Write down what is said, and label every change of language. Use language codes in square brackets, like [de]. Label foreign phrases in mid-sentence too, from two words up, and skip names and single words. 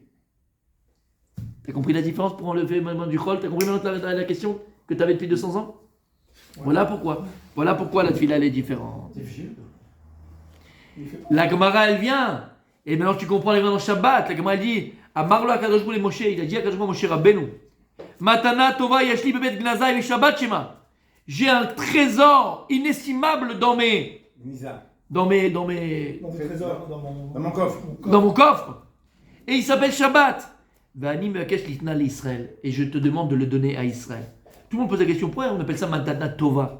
[fr] T'as compris la différence pour enlever le moment du Chol? T'as compris maintenant la question que tu avais depuis 200 ans? Ouais. Voilà pourquoi la tefila elle est différente. La Gemara elle vient. Et maintenant tu comprends les mains dans Shabbat. La Gemara elle dit [he] אמר לו הקדוש ברוך הוא למשה. [fr] Il a dit à [he] הקדוש ברוך הוא משה רבינו. מתנה טובה יש לי בבית גנזי ושבת שמה. [fr] J'ai un trésor inestimable dans mes dans mes Dans mon trésor, Dans mon coffre. dans mon coffre. Et il s'appelle Shabbat. [he] ואני מבקש ליתנה לישראל. [fr] Et je te demande de le donner à Israël. Tout le monde pose la question, pourquoi on appelle ça [he] מתנה טובה?